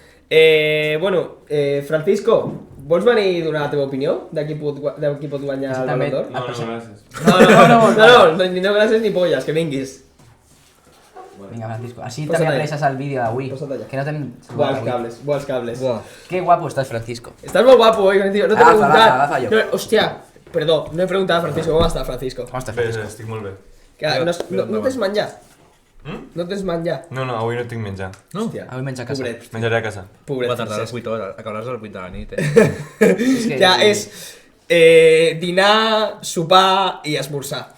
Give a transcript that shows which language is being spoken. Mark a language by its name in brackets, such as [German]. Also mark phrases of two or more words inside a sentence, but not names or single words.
[Catalan] Francisco, vols venir a donar la teva opinió de qui pot guanyar el També- Ballon d'Or? No, gràcies. No gràcies ni polles, que vinguis. Vinga, Francisco. Així Posa't també allà. apreixes el vídeo d'avui. Posa't allà. Que no t'hem... Buah, els cables. Buah. Que guapo estàs, Francisco. [Spanish] Estás muy guapo hoy, Francisco. No te he [Catalan] Agafa, [Spanish] preguntado. [Catalan] agafa jo. [Spanish] No, hostia, perdó, no he preguntado a Francisco. ¿Cómo está, Francisco? [Catalan] Com estàs, Bé, Francisco? estic molt bé. Que no tens menjar? No tens menjar? No, avui no tinc menjar. No? Hòstia, Avui menja a casa. pobret. Menjaré a casa. Pobret, Va tardar a les Francesc. 8 hores, acabaràs a les 8 de la nit, És que- Ja és dinar, sopar i esmorzar.